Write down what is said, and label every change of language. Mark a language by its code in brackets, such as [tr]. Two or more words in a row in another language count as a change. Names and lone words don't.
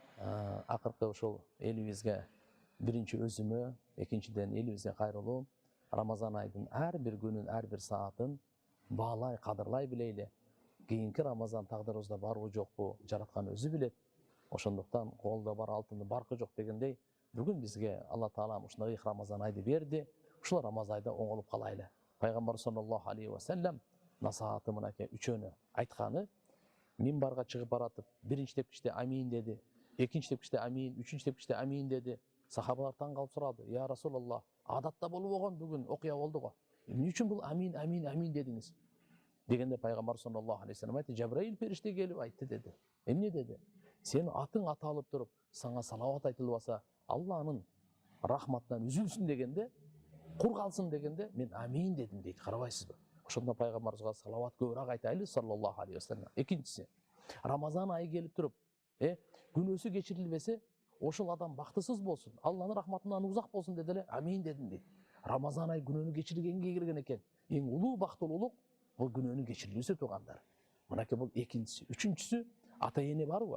[ky] Акыркы ушул элибизге биринчи өзүмө, экинчиден элибизге кайрылуу, Рамазан айдын ар бир күнүн, ар бир саатын баалай, кадырлай билейли. Кийинки Рамазан тагдырыбызда барбы жокпу, жараткан өзү билет. Ошондуктан колдо бар алтынды баркы жок дегендей, бүгүн бизге Алла Таалам ушундай Рамазан айды берди. Ушул Рамазан айда оңолуп калайлы. Пайгамбар [ar] صلى الله عليه وسلم [ky] насааты мынакей үчөнү айтканы, минбарга чыгып баратып, биринчи тепкичте амин деди, экинчи тепкичте амин, үчүнчү тепкичте амин деди. Сахабалар таң калып сурады: [ar] "يا رسول الله, [ky] адатта болуп болгон бүгүн окуя болду го. Эмне үчүн бул амин, амин, амин дедиңиз?" Дегенде Пайгамбар [ar] صلى الله عليه وسلم [ky] айтты: "Жабраил периште келип айтты" деди. Эмне деди? "Сен атың аталып туруп, сага салават айтылбаса, Алланын рахматынан үзүлсүн дегенде, кур калсын дегенде, мен амин дедим" дейт. Карабайсызбы? Ошондо Пайгамбарыбызга салават көбүрөөк айтайлы [ar] صلى الله عليه وسلم. [ky] Экинчиси, Рамазан айы келип туруп, күнөөсү кечирилбесе, ошол адам бактысыз болсун, Алланын рахматынан узак болсун деди эле, амин дедим дейт. Рамазан айы күнөөнү кечиргенге келген экен. Эң улуу бактылуулук бул күнөөнүн кечирилүүсү туугандар. Мынакей бул экинчиси. Үчүнчүсү, ата эне барбы?